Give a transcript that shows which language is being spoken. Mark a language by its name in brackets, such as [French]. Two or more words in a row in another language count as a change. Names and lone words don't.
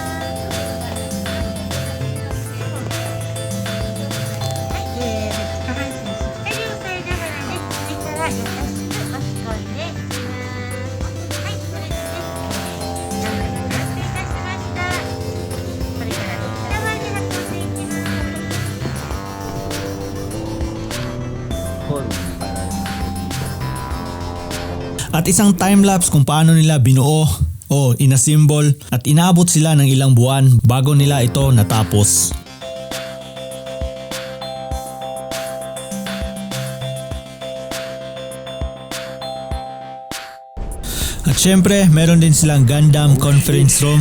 [Japanese] はい、下半身しっかり押さえながらね、首から優しく押し込んでいきます。はい、これでね、上半身完成いたしました。これからね、下側に運んでいきます。 [Filipino] At isang time-lapse kung paano nila binuo o inassemble at inabot sila ng ilang buwan bago nila ito natapos. At syempre, meron din silang Gundam conference room.